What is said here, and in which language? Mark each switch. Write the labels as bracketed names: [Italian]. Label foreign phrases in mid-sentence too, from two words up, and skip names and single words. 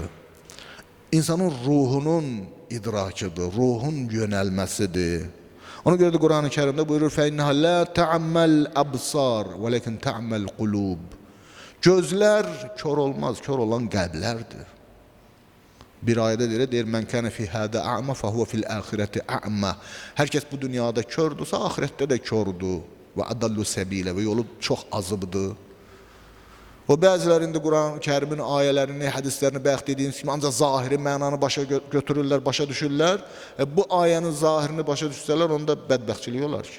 [Azerbaijani] İnsanın ruhunun idrakıdır, ruhun yönəlməsidir. Ona görə də Quran-ı Kərimdə buyurur: [Arabic] "فإنها لا تعمى الأبصار ولكن تعمى القلوب." [Azerbaijani] Gözlər kör olmaz, kör olan qəlblərdir. Bir ayədə deyir: [Arabic] "من كان في هذه أعمى فهو في الآخرة أعمى." [Azerbaijani] Hər kəs bu dünyada kördürsə, axirətdə də kördür. [Arabic] وأضل سبيلا, [Azerbaijani] və yolu çox azıbdır. O bəzilərində Quran-ı Kərimin ayələrini, hədislərini bayaq dediyiniz kimi ancaq zahiri mənanı başa götürürlər, başa düşürlər. Bu ayənin zahirini başa düşsələr, onda bədbəxtçilik olar ki.